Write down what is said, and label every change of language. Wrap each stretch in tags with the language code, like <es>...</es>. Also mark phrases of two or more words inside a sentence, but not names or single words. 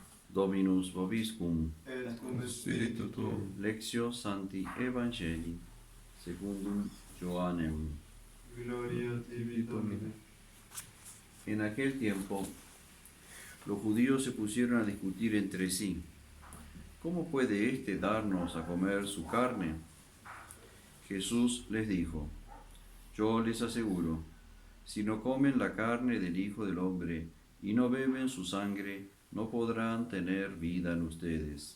<la>Dominus vobiscum. Et cum spiritu tuo. Lectio Sancti Evangelii secundum Johannem. Gloria a tibi, Domine.</la> <es>En aquel tiempo, los judíos se pusieron a discutir entre sí: ¿cómo puede éste darnos a comer su carne? Jesús les dijo: yo les aseguro, si no comen la carne del Hijo del Hombre y no beben su sangre, no podrán tener vida en ustedes.</es>